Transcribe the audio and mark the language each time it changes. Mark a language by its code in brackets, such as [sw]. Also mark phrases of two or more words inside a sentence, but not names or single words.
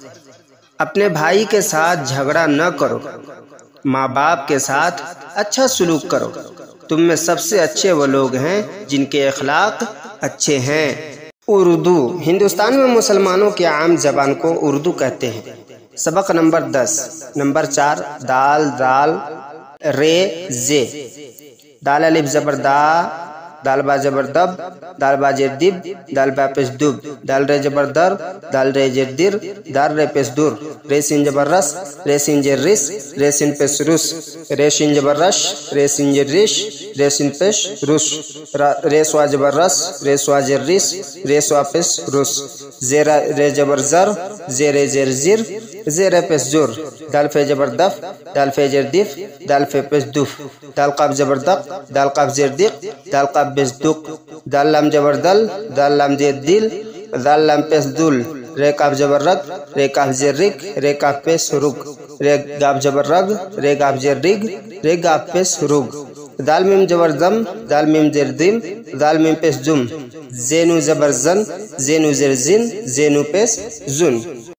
[ur] اپنے بھائی کے ساتھ جھگڑا نہ کرو۔ ماں باپ کے ساتھ اچھا سلوک کرو۔ تم میں سب سے اچھے وہ لوگ ہیں جن کے اخلاق اچھے ہیں۔ اردو: ہندوستان میں مسلمانوں کی عام زبان کو اردو کہتے ہیں۔ سبق نمبر 10، نمبر 4، دال دال رے زے، دال الف زبر دا، دال با زبر دب، دال با زیر دب، دال با پیش دب، دال رے زبر در، دال رے زیر در، دال رے پیش در، رے سین زبر رس، رے سین زیر رس، رے سین پیش رس، رے سین زبر رش، رے سین زیر رش، رے سین پیش رس، رے سوا زبر رس، رے سوا زیر رس، رے سوا پیش رس، زیر رے زبر زر، زیر زیر زر، زیر پیش زر، دال فے زبر دف، دال فے زیر دف، دال فے پیش دف، دال قاف زبر دق، دال قاف زیر دق، دال قاف بیش دق، دال لام زبر دل، دال لام زیر دل، دال لام پیش دل، رے کاف زبر رگ، رے کاف زیر رگ، رے کاف پیش رگ، رے گاف زبر رگ، رے گاف زیر رگ، رے گاف پیش رگ، دال میم زبر دم، دال میم زیر دم، دال میم پیش دم، زینو زبر زن، زینو زیر زن، زینو پیش زن۔